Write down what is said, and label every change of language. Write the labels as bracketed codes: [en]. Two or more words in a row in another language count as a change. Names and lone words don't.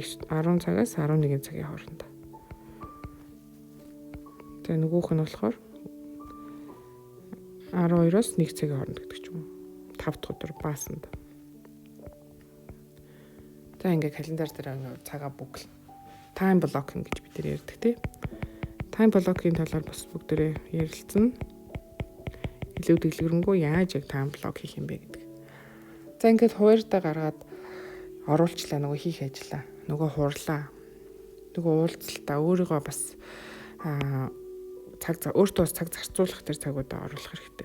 [mn] За 10 цагаас 11 цагийн хооронд. Тэгээ нөгөөх нь болохоор 12-оос 1 цагийн хооронд гэдэг ч юм уу. 5 дахь өдөр баасанд. За ингээ календар дээр цагаа бүгэл. [en] Time blocking [mn] гэж бид нэр ярьдаг тий. [en] Time blocking [mn] талаар бас бүгдээрээ ярилцсан. Илүү дэлгэрэнгүй яаж яг [en] time block [mn] хийх юм бэ гэдэг. За ингээд хуваарьдаа гаргаад оруулчлаа нөгөө хийх ажиллаа. Нөгөө хурлаа. Нөгөө уулзалтаа өөрийгөө бас өөртөө бас цаг зарцуулах тэр цагуудаа оруулах хэрэгтэй.